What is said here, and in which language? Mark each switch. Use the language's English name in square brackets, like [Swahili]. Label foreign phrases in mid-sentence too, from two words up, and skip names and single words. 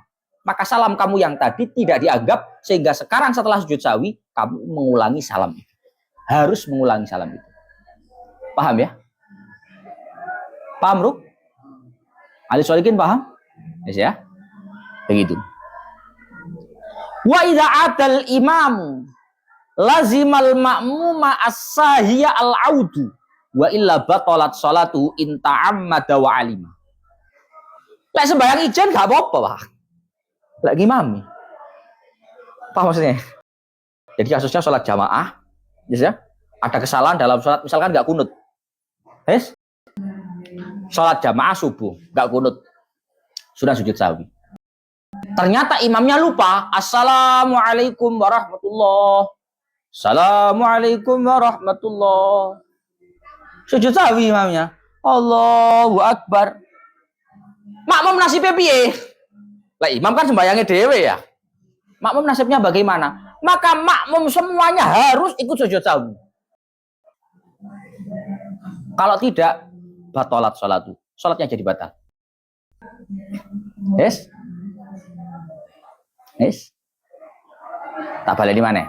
[Indonesian] Maka salam kamu yang tadi tidak dianggap, sehingga sekarang setelah sujud sahwi, kamu mengulangi salam itu. Harus mengulangi salam itu. Paham ya? Paham, Ruk? Ali Solikin paham? Yes, ya? Begitu. [Arabic] وإذا عاد الإمام لزم المأموم الساهي العود وإلا بطلت صلاته إن تعمد وعلم. [Javanese] Lek sembahyang ijen gak apa-apa, Pak. Lek ngimami. [Indonesian] Apa maksudnya? Jadi kasusnya sholat jamaah, yes, ya? Ada kesalahan dalam sholat, misalkan gak kunut. Yes? Sholat jamaah subuh, gak kunut. Sudah sujud sahwi. Ternyata imamnya lupa. [Arabic] السلام عليكم ورحمة الله. السلام عليكم ورحمة الله. [Indonesian] Sujud sahwi imamnya. [Arabic] الله أكبر. [Javanese] Makmum nasibnya piye? Lah imam kan sembayangnya dewe ya. [Indonesian] Makmum nasibnya bagaimana? Maka makmum semuanya harus ikut sujud sahwi. Kalau tidak, [Arabic] بطلت صلاته. [Indonesian] Sholatnya jadi batal. Yes? Yes? Tak balik di mana?